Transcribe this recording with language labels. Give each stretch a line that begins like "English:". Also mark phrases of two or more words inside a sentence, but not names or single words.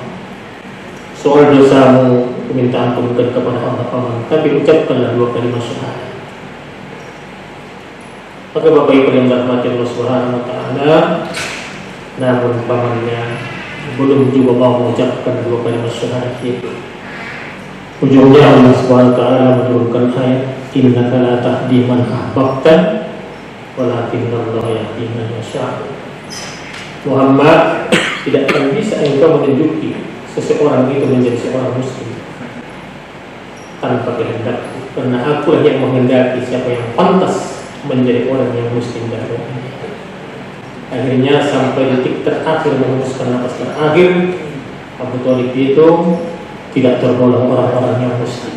Indonesian: Soal dosamu minta ampunkan kepada Allah paman, tapi ucapkanlah 2 kalimat syahadat. Maka Bapak Ibu yang dirahmati Allah
Arabic: سبحانه وتعالى,
Indonesian: namun pamannya belum juga mau mengucapkan 2 kalimat syahadat itu. Ujungnya Allah Subhanahu wa taala menurunkan ayat
Arabic: إنك لا تهدي من أحببت ولكن الله يهدي من يشاء.
Indonesian: Muhammad, tidak akan bisa engkau menunjuki seseorang itu menjadi seorang muslim tanpa kehendak, karena akulah yang menghendaki siapa yang pantas menjadi orang yang muslim dan mukmin. Akhirnya sampai detik terakhir menghembuskan napas terakhir, Abu Thalib itu tidak tergolong orang-orang yang muslim.